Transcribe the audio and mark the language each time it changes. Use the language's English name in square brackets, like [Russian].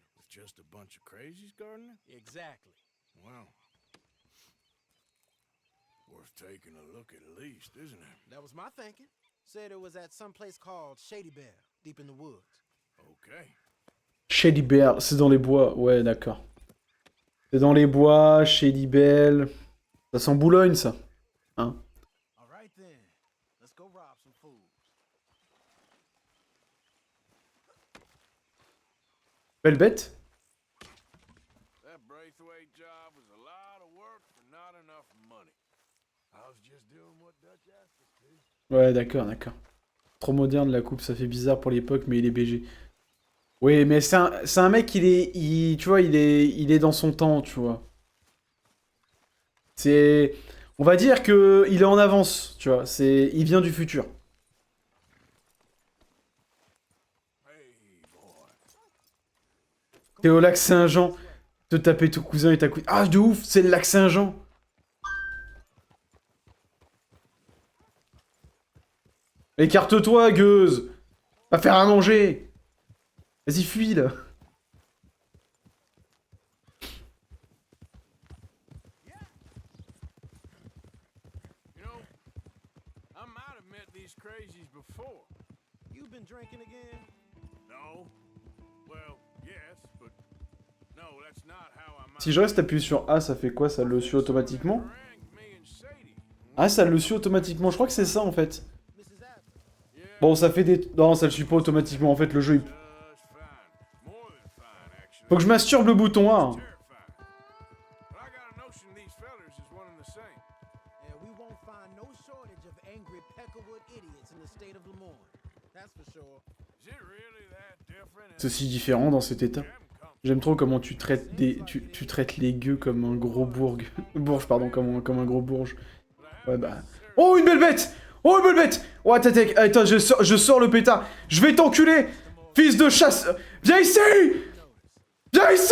[English] Just a bunch of crazies, Gardner? Exactly. Wow. Worth taking a look at least, isn't it? That was my thinking. Said it was at some place called Shady Bear, deep in the woods. Okay. [French] Shady Bear, c'est dans les bois. Ouais, d'accord. C'est dans les bois, Shady Bell. Ça sent Boulogne, ça. Hein? [English] All right then. Let's go rob some fools. [French] Belle bête. [English] That Braithwaite job was a lot of work for not enough money. I was just doing what Dutch asked us to. [French] Ouais, d'accord, d'accord. Trop moderne la coupe, ça fait bizarre pour l'époque, mais il est BG. Oui, mais c'est un mec, tu vois, il est dans son temps, tu vois. C'est... On va dire que il est en avance, tu vois. Il vient du futur. T'es au lac Saint-Jean. Te taper ton cousin et ta cousine. Ah, de ouf, c'est le lac Saint-Jean. Écarte-toi, gueuse. Va faire à manger. Vas-y, fuis, là. [English] You know, I might have met these crazies before. You've been drinking again? No. Well, yes, but no, that's not how I might [French] Si je reste appuyé sur A, ça fait quoi? Ça le suit automatiquement? [English] harangued me and Sadie. [French] Ah, ça le suit automatiquement. Je crois que c'est ça, en fait. Mrs. Adler. Bon, ça fait des... Non, ça le suit pas automatiquement. En fait, le jeu, il... [English] Just fine. More than fine, actually. [French] Faut que je masturbe le bouton A. [English] Terrifying. But I got a notion these fellers is one and the same. And we won't find no shortage of angry Peckerwood idiots in the state of Lemoyne. That's for sure. Is it really that different? [French] C'est si différent dans cet état. J'aime trop comment tu traites des... Tu traites les gueux comme un gros bourg. Bourge, pardon, comme un gros bourge. Ouais, bah... Oh, une belle bête! Oh, une belle bête! Oh, attends, je sors le pétard. Je vais t'enculer! Fils de chasse! Viens ici! Viens ici!